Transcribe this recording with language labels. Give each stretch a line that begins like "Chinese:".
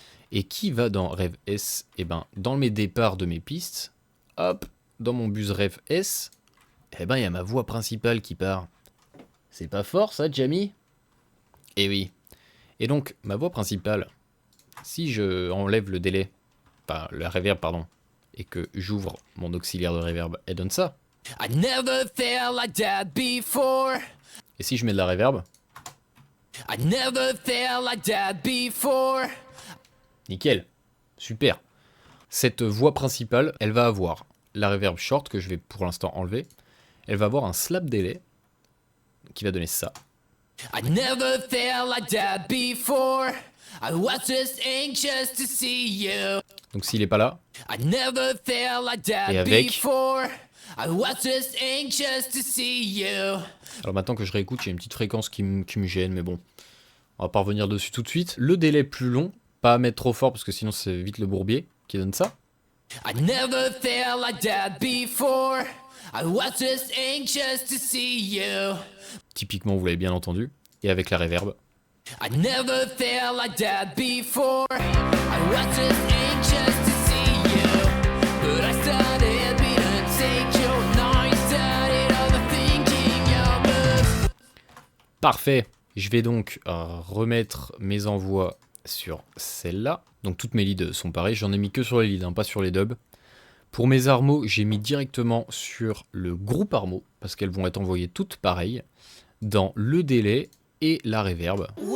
French: Et qui va dans Rev S? Eh ben, dans mes départs de mes pistes, hop, dans mon bus Rev S, eh ben, il y a ma voix principale qui part. C'est pas fort, ça, Jamie? Eh oui. Et donc, ma voix principale, si je enlève le délai, enfin, la reverb, pardon, et que j'ouvre mon auxiliaire de reverb, elle donne ça.
English: I never felt like that before.
French: Et si je mets de la reverb,
English: I never felt like that before.
French: Nickel, super. Cette voix principale, elle va avoir la reverb short que je vais pour l'instant enlever. Elle va avoir un slap delay qui va donner ça.
English: I never felt like that before. I was just anxious to see you.
French: Donc s'il est pas là,
English: I never felt like that
French: et avec
English: before. I was just anxious to see you.
French: Alors maintenant que je réécoute, j'ai une petite fréquence qui me gêne, mais bon, on va pas revenir dessus tout de suite. Le délai plus long, pas à mettre trop fort parce que sinon c'est vite le bourbier qui donne ça.
English: I never felt like that before. I was just anxious to see you.
French: Typiquement, vous l'avez bien entendu. Et avec la reverb.
English: I never felt like that before. I was just anxious to see you. But I started being insecure. Now I started overthinking your moves.
French: Parfait. Je vais donc remettre mes envois sur celle-là. Donc toutes mes leads sont pareilles. J'en ai mis que sur les leads, hein, pas sur les dubs. Pour mes armos, j'ai mis directement sur le groupe armo, parce qu'elles vont être envoyées toutes pareilles, dans le délai et la reverb.